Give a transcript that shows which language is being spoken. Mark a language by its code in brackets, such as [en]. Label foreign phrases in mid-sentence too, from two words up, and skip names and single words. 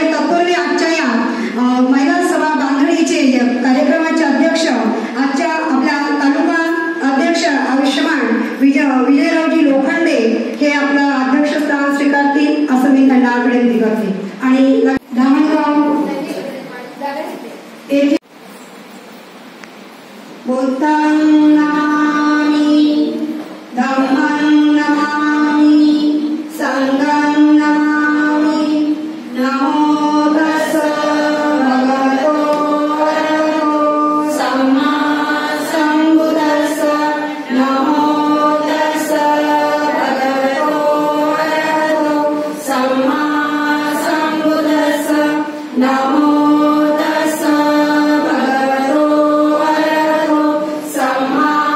[mr] तत्पूर्वी आजच्या या महिला सभा बांधणीचे कार्यक्रमाचे अध्यक्ष आजच्या आपल्या तालुका अध्यक्ष आयुष्यमान विजयरावजी लोखंडे हे आपलं अध्यक्षस्थान स्वीकारतील असं मी त्यांना विनंती करते. [pi] आणि धामणगाव बुद्धं नमामि धम्मं नमामि संघं नमामि नमो तस्स भगवतो अरहतो सम्मा सम्बुद्धस्स नमो तस्स भगवतो अरहतो सम्मा सम्बुद्धस्स नमो तस्स भगवतो अरहतो सम्मा